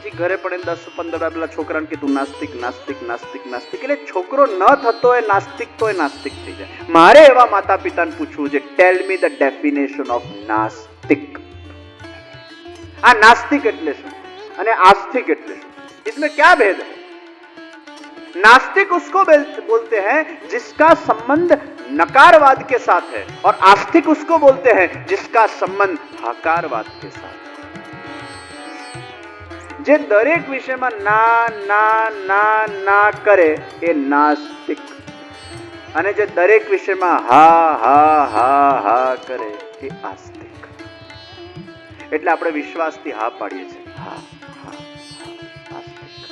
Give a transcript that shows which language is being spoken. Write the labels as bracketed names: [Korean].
[Gujarati] પછી ઘરે પણ એને 10-15 પેલા છોકરાને કીધું નાસ્તિક નાસ્તિક નાસ્તિક નાસ્તિક, એટલે છોકરો ન થતો એ નાસ્તિક તો એ નાસ્તિક થઈ જાય. મારે એવા માતા પિતાને પૂછવું છે, [English] Tell me the definition of નાસ્તિક. [Gujarati] આ નાસ્તિક એટલે શું અને આસ્તિક એટલે શું, [Hindi] इसमें क्या भेद है? नास्तिक उसको बोलते हैं जिसका संबंध नकारवाद के साथ है, और आस्तिक उसको बोलते हैं जिसका संबंध हकारवाद के साथ है. [Gujarati] જે દરેક વિષયમાં ના ના ના ના કરે એ નાસ્તિક, અને જે દરેક વિષયમાં હા હા હા હા કરે એ આસ્તિક. એટલે આપણે વિશ્વાસથી હા પાડીએ છીએ, હા હા આસ્તિક.